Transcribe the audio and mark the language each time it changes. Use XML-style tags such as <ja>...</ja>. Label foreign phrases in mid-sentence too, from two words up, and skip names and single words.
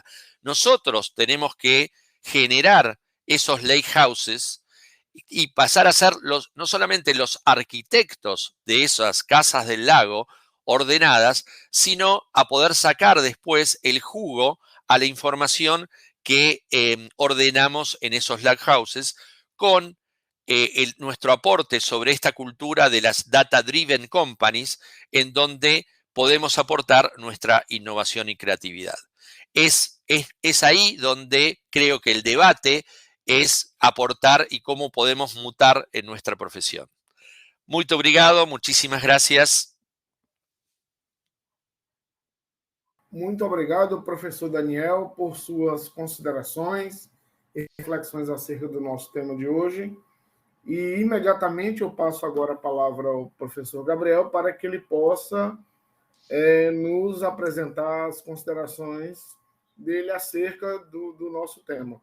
<es>Nosotros tenemos que generar esos lakehouses y pasar a ser no solamente los arquitectos de esas casas del lago ordenadas, sino a poder sacar después el jugo a la información que ordenamos en esos lakehouses con nuestro aporte sobre esta cultura de las</es> <en>data-driven companies,</en> <es>en donde podemos aportar nuestra innovación y creatividad. Es ahí donde creo que el debate es aportar y cómo podemos mutar en nuestra profesión.</es> <pt>Muito obrigado,</pt> <es>muchísimas gracias.</es> <pt>Muito obrigado, professor Daniel, por suas considerações e reflexões acerca do nosso tema de hoje. E imediatamente eu passo agora a palavra ao professor Gabriel para que ele possa nos apresentar as considerações dele acerca do nosso tema.</pt>